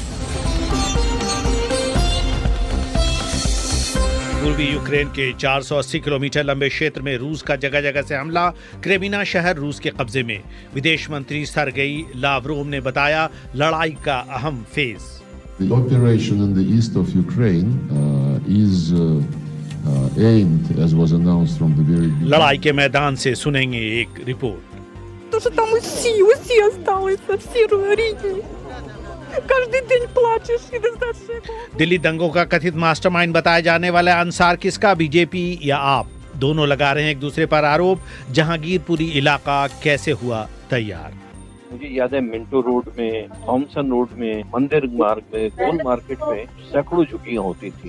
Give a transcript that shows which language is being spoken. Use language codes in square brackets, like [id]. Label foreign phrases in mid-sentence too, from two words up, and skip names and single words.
[hi] पूर्वी यूक्रेन के 480 किलोमीटर लंबे क्षेत्र में रूस का जगह जगह से हमला। क्रेमिना शहर रूस के कब्जे में। विदेश मंत्री सर्गेई लावरोव ने बताया लड़ाई का अहम फेज। [en] The operation in the east of Ukraine is aimed, as was announced from the very beginning. [hi] लड़ाई के मैदान से सुनेंगे एक रिपोर्ट। [ru] То, что там все осталось, все рідні. Каждый день плачешь и достаточно. [hi] दिल्ली दंगों का कथित मास्टरमाइंड बताए जाने वाला अंसार किसका, बीजेपी या आप? दोनों लगा रहे हैं एक दूसरे पर आरोप। जहांगीरपुरी इलाका कैसे हुआ तैयार? मुझे याद है मिंटो रोड में, थॉमसन रोड में, मंदिर मार्ग में, गोल मार्केट में सैकड़ों झुग्गियां होती थी।